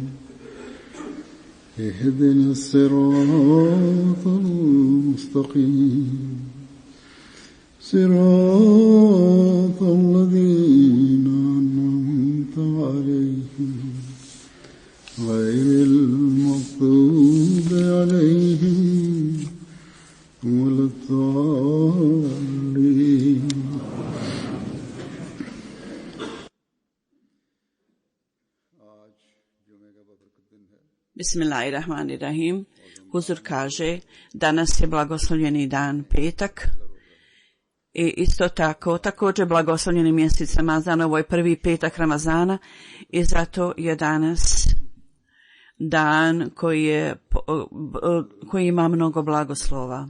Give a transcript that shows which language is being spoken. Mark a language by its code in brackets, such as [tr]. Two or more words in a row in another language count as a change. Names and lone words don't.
[ar] اهدنا الصراط المستقيم صراط الذين أنعمت عليهم غير المغضوب عليهم ولا الضالين. [bs] Bismillahirrahmanirrahim. Huzur kaže, danas je blagoslovljeni dan petak i isto tako također blagoslovljeni mjesec Ramazan, ovo je prvi petak Ramazana i zato je danas dan koji ima mnogo blagoslova.